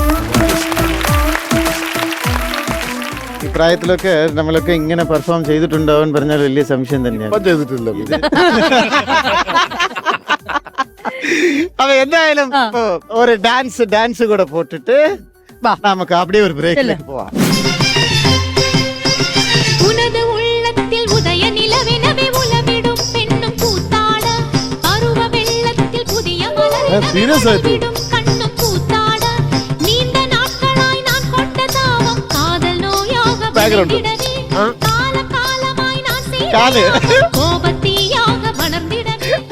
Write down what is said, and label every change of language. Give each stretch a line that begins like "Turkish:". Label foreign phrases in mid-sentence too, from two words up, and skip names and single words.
Malayalam: ഈ പ്രായത്തിലൊക്കെ നമ്മളൊക്കെ ഇങ്ങനെ പെർഫോം ചെയ്തിട്ടുണ്ടോ എന്ന് പറഞ്ഞാൽ വലിയ സംശയം തന്നെയാണ്. ചെയ്തിട്ടില്ല. അപ്പൊ എന്തായാലും ഒരു ഡാൻസ് കൂടെ പോട്ടിട്ട് നമുക്ക് அப்படியே ഒരു ബ്രേക്കിലേക്ക് പോവാം.
Tamil: உனது உள்ளத்தில் உதய நிலவெனவே உலவிடும் பெண்ணும் கூத்தாட அருவ வெள்ளத்தில் புதிய மலரிடும் கண்ணும் கூத்தாட நீண்ட நாட்களாய் நான் கொண்ட தாவம் காதல் நோயாக விளைந்திடவே கால காலமாய் நான் செய்த கோபத்தீயாக வளர்ந்திடவே